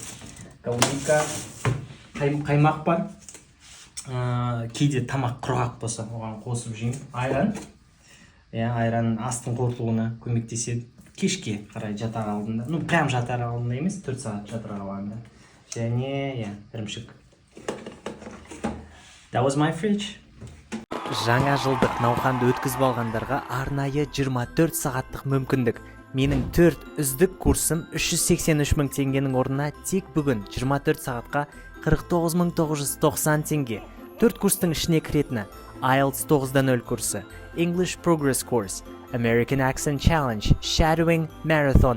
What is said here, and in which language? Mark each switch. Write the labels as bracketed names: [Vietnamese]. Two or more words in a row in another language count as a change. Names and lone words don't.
[Kazakh] Голубика, қаймақ бар. Кейде тамақ құрғақ болса, оған қосып жеймін. Айран. Айран астың қорытылуына көмектеседі. Кешке қарай жатар алдында. Прям жатар алдында емес, 4 сағат жатар алдында. Және, ірімшік. [English] That was my fridge. [Kazakh] Жаңа жылдық науқанды өткізіп алғандарға арнайы 24 сағаттық мүмкіндік. Менің 4 үздік курсым 383 мың теңгенің орнына тек бүгін 24 сағатқа 49.990 теңге. 4 курстың ішіне кіретіні: IELTS 9.0 курсы, English Progress Course, American Accent Challenge, Shadowing, Marathon.